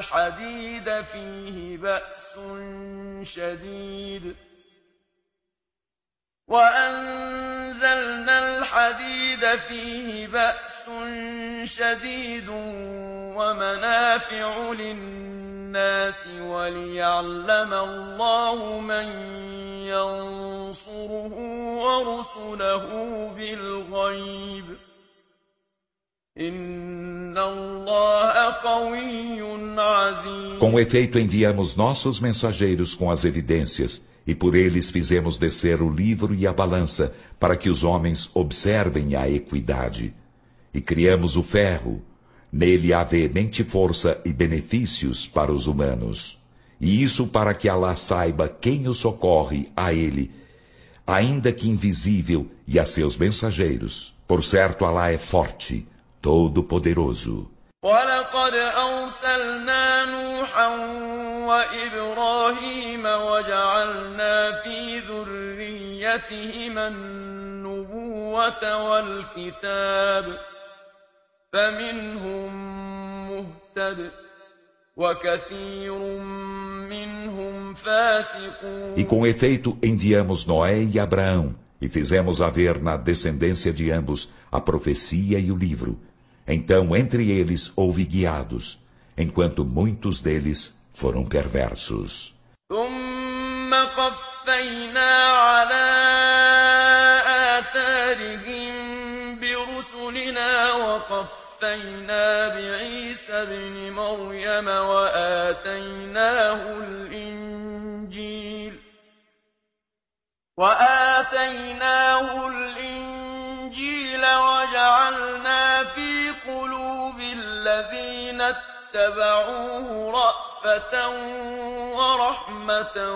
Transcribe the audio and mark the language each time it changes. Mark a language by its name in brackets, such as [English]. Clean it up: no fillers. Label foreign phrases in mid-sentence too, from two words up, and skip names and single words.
[Arabic] الحديد فيه بأس شديد ومنافع للناس وليعلم الله من ينصره ورسله بالغيب إن الله قوي عزيز. [Portuguese] Com efeito enviamos nossos mensageiros com as evidências, e por eles fizemos descer o livro e a balança, para que os homens observem a equidade. E criamos o ferro. Nele há veemente força e benefícios para os humanos. E isso para que Alá saiba quem o socorre a ele, ainda que invisível, e a seus mensageiros. Por certo, Alá é forte, todo-poderoso. [Arabic] ولقد أرسلنا نوحا وإبراهيم وجعلنا في ذريتهما النبوة والكتاب فمنهم مهتد وكثير منهم فاسقون. [Portuguese] E com efeito enviamos Noé e Abraão, e fizemos haver na descendência de ambos a profecia e o livro. Então, entre eles houve guiados, enquanto muitos deles foram perversos. [Arabic] ثم قفينا على آثارهم برسلنا وقفينا بعيسى ابن مريم وآتيناه الإنجيل وجعلنا في قلوب الذين اتبعوه رأفة ورحمة